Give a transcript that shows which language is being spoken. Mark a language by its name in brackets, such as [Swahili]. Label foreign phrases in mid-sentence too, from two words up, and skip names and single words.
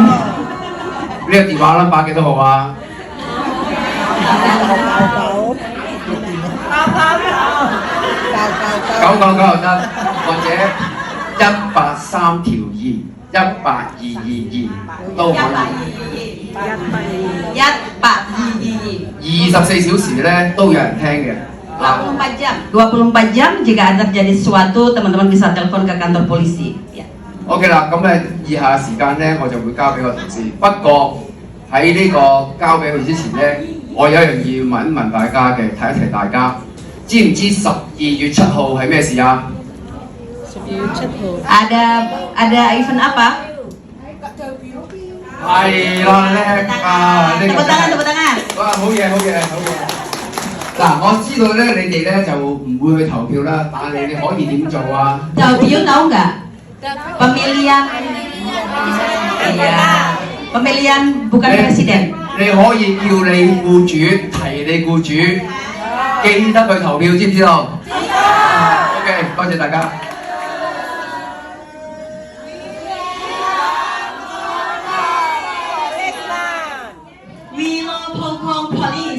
[Cantonese] 呢個電話 number 幾多號啊？999又得，或者183-2 18222都可以。24小時咧都有人聽嘅。 [Indonesian] 24 jam. 24 jam jika ada terjadi sesuatu, teman-teman bisa telepon ke kantor polisi. Ya. [Cantonese] OK 啦，咁以下時間咧我就會交俾個同事。不過喺呢個交俾佢之前咧，我有一樣要問一問大家嘅，提一提大家，知唔知12月7號係咩事啊 [Indonesian] Ada event apa? [Cantonese] 係啦，叻啊！呢 [Indonesian] Tepuk tangan, tepuk tangan. [Cantonese] 哇，好嘢，好嘢，好嘢！嗱，我知道咧，你哋咧就唔會去投票啦，但係你可以點做啊？ [Indonesian] You tahu nggak? Pemilihan, iya, pemilihan bukan presiden. [Cantonese] 你可以叫你僱主提你僱主，記得去投票，知唔知道？OK， 多謝大家。 [English] Willow Pokong Police.